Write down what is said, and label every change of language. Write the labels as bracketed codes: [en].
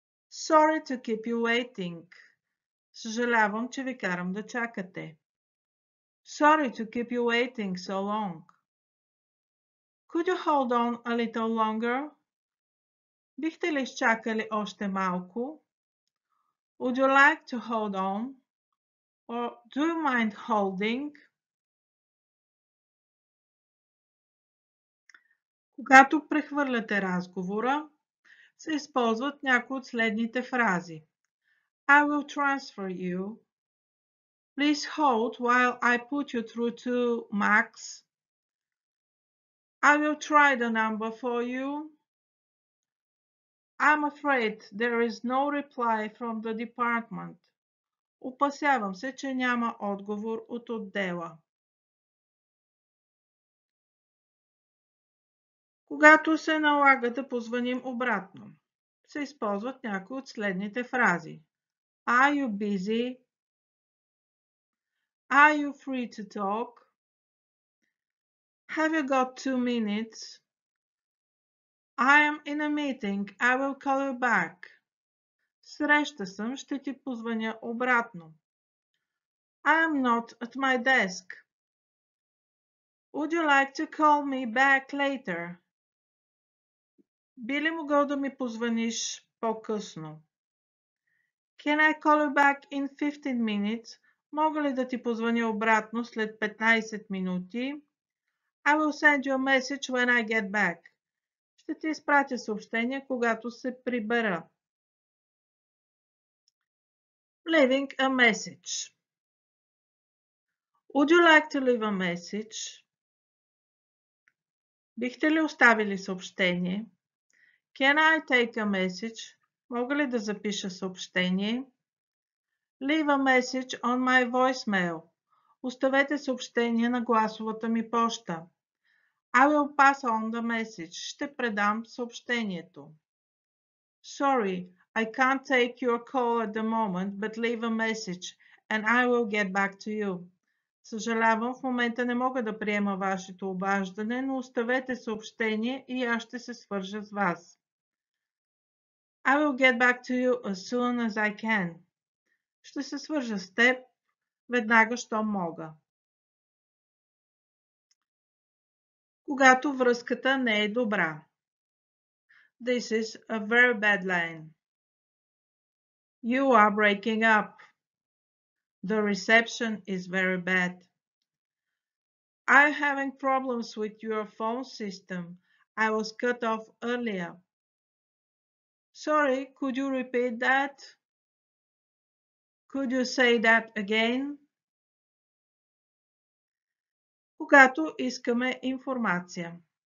[en] Sorry to keep you waiting. [bg] Съжалявам, че ви карам да чакате. [en] Sorry to keep you waiting so long. Could you hold on a little longer? [bg] Бихте ли изчакали още малко? [en] Would you like to hold on? Or do you mind holding? [bg] Когато прехвърляте разговора, се използват някои от следните фрази. [en] I will transfer you. Please hold while I put you through to Max. I will try the number for you. I'm afraid there is no reply from the department. [bg] Опасявам се, че няма отговор от отдела. Когато се налага да позвъним обратно, се използват някои от следните фрази. [en] Are you busy? Are you free to talk? Have you got 2 minutes? I am in a meeting. I will call you back. [bg] Среща съм, ще ти позвъня обратно. [en] I am not at my desk. Would you like to call me back later? [bg] Би ли могъл да ми позвъниш по-късно? [en] Can I call you back in 15 minutes? [bg] Мога ли да ти позвъня обратно след 15 минути? [en] I will send you a message when I get back. [bg] Ще ти изпратя съобщение, когато се прибера. [en] Leaving a message. Would you like to leave a message? [bg] Бихте ли оставили съобщение? [en] Can I take a message? [bg] Мога ли да запиша съобщение? [en] Leave a message on my voicemail. [bg] Оставете съобщение на гласовата ми поща. [en] I will pass on the message. [bg] Ще предам съобщението. [en] Sorry, I can't take your call at the moment, but leave a message and I will get back to you. [bg] Съжалявам, в момента не мога да приема вашето обаждане, но оставете съобщение и аз ще се свържа с вас. [en] I will get back to you as soon as I can. [bg] Ще се свържа с теб веднага, щом мога. Когато връзката не е добра. [en] This is a very bad line. You are breaking up. The reception is very bad. I'm having problems with your phone system. I was cut off earlier. Sorry, could you repeat that? Could you say that again? [bg] Когато искаме информация.